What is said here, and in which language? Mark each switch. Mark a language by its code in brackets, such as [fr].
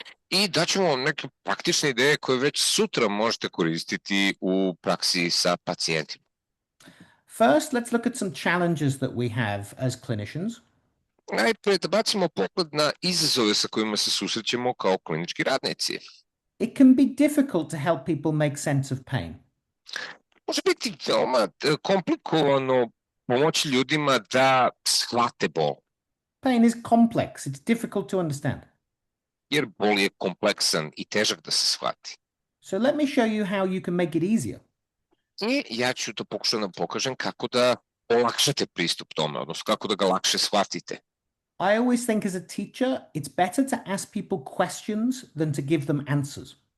[sr] I daćemo vam neke praktične ideje koje već sutra možete koristiti u praksi sa pacijentima. [en] First, let's look at some challenges that we have as clinicians. [sr] Najpre da bacimo pogled na izazove sa kojima se susrećemo kao klinički radnici. [en] It can be difficult to help people make sense of pain. [sr] Može biti veoma komplikovano pomoći ljudima da shvate bol. [en] Pain is complex. It's difficult to understand. [sr] Jer bol je kompleksan i težak da se shvati. [en] So let me show you how you can make it easier. [sr] I ja ću to pokušati da pokažem kako da olakšate pristup tome, odnosno kako da ga lakše shvatite. [en] I always think as a teacher, it's better to ask people questions than to give them answers.